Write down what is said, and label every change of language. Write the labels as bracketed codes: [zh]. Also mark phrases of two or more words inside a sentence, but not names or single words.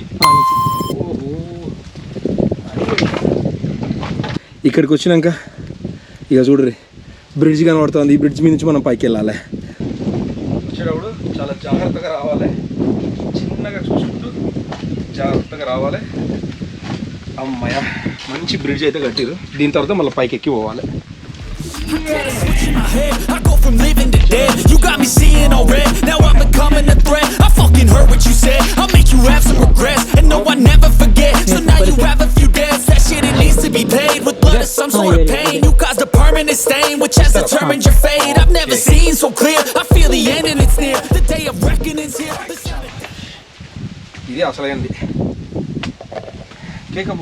[hi] हाँ नीचे. [te] ఇక్కడికి వచ్చినాక ఇక చూడరి, బ్రిడ్జ్ కనబడుతుంది. ఈ బ్రిడ్జ్ మీద నుంచి మనం పైకి వెళ్ళాలి. వచ్చేటప్పుడు చాలా జాగ్రత్తగా రావాలి, చిన్నగా చూసుకుంటూ జాగ్రత్తగా రావాలి. అమ్మయ్య, మంచి బ్రిడ్జ్ అయితే కట్టిరు. దీని తర్వాత మళ్ళీ పైకి ఎక్కి పోవాలి. [en] I go from living to dead. You got me seeing all red. Now I'm becoming a threat. I fucking heard what you said. I'll make you have some regrets. And no, I never forget. So now you have a few debts. That shit, it needs to be paid with blood or some sort of pain. You caused a permanent stain, which has determined your fate. I've never seen so clear. I feel the end and it's near. The day of reckoning's here. [te] ఇది అసలైంది కేకపు.